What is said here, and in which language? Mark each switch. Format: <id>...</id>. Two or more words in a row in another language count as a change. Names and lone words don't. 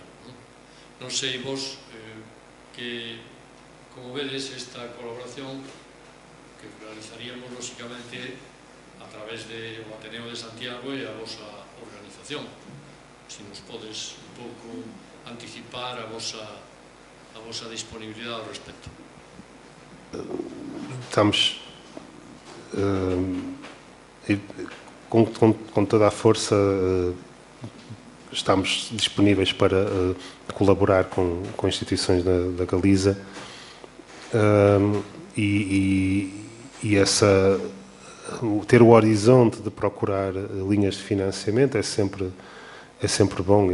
<gl>Non sei vos como vedes esta colaboración que realizaríamos lóxicamente a través do Ateneo de Santiago e a vosa organización. Se nos podes un pouco anticipar a vosa disponibilidade ao respecto.</gl> <pt>Estamos com toda a força, estamos disponíveis para colaborar com instituições da Galiza ter o horizonte de procurar linhas de financiamento é sempre bom.</pt>